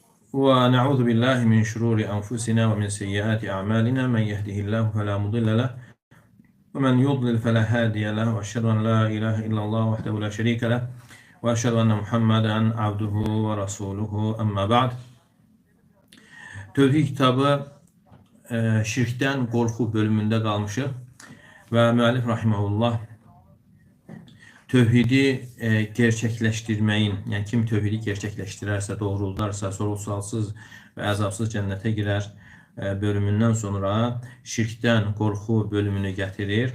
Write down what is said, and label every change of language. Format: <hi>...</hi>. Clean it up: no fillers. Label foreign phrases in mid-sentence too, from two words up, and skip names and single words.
<ar>ونعوذ بالله من شرور أنفسنا ومن سيئات أعمالنا من يهده الله فلا مضل له ومن يضلل فلا هادي له وأشهد أن لا إله إلا الله وحده لا شريك له وأشهد أن محمدا عبده ورسوله أما بعد.</ar> <az>Tövhid kitabı şirkdən qorxu bölümündə qalmışıq və müəllif rahimehullah tövhidi gerçəkləşdirməyin, yəni kim tövhidi gerçəkləşdirərsə, doğruldarsa, sorğu-sualsız və əzabsız cənnətə girər bölümündən sonra şirkdən qorxu bölümünü gətirir.</az>